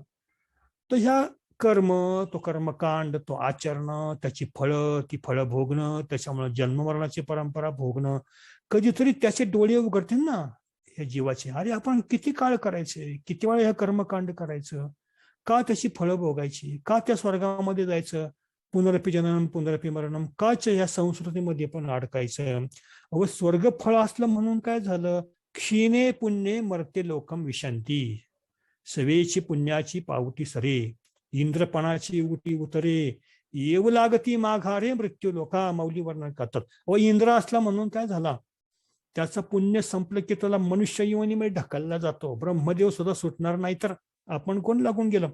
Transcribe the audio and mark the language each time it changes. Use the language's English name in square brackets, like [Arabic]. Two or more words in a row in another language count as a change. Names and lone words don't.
[Marathi] तर ह्या कर्म, तो कर्मकांड, तो आचरण, त्याची फळं, ती फळं भोगणं, त्याच्यामुळे जन्ममरणाची परंपरा भोगणं, कधीतरी त्याचे डोळे उघडतील ना या जीवाचे, अरे आपण किती काळ करायचे, किती वेळा ह्या कर्मकांड करायचं, का त्याची फळं भोगायची, का त्या स्वर्गामध्ये जायचं, [Sanskrit] पुनरपि जननम पुनरपि मरणम, [Marathi] काच ह्या संस्कृतीमध्ये पण अडकायचं. अव स्वर्ग फळ असलं म्हणून काय झालं, [Sanskrit] क्षीणे पुण्ये मर्ते लोकम विशांती, [Marathi] सवेची पुण्याची पावती सरे, इंद्रपणाची उटी उतरे, येऊ लागती माघारे मृत्यू लोका, मौली वर्णन करतात. व इंद्र असला म्हणून काय झाला, त्याचं पुण्य संपलं की त्याला मनुष्य योनीमध्ये ढकलला जातो, ब्रह्मदेव सुद्धा सुटणार नाही, तर आपण कोण लागून गेलं.